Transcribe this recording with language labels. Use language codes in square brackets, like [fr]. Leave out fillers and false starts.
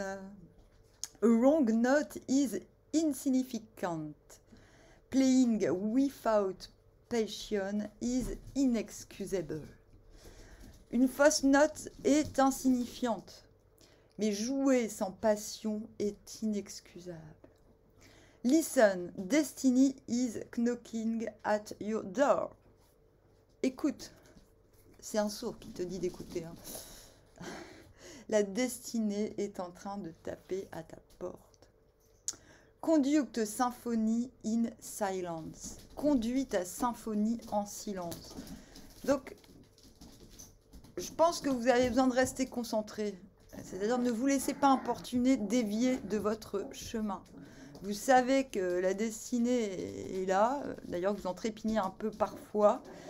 [en] A wrong note is insignificant. Playing without passion is inexcusable. [fr] Une fausse note est insignifiante, mais jouer sans passion est inexcusable. [en] Listen, destiny is knocking at your door. [fr] Écoute, c'est un sourd qui te dit d'écouter. Hein. La destinée est en train de taper à ta porte. [en] Conduct symphonie in silence. [fr] Conduis ta symphonie en silence. Donc, je pense que vous avez besoin de rester concentré. C'est-à-dire, ne vous laissez pas importuner, dévier de votre chemin. Vous savez que la destinée est là. D'ailleurs, vous en trépignez un peu parfois.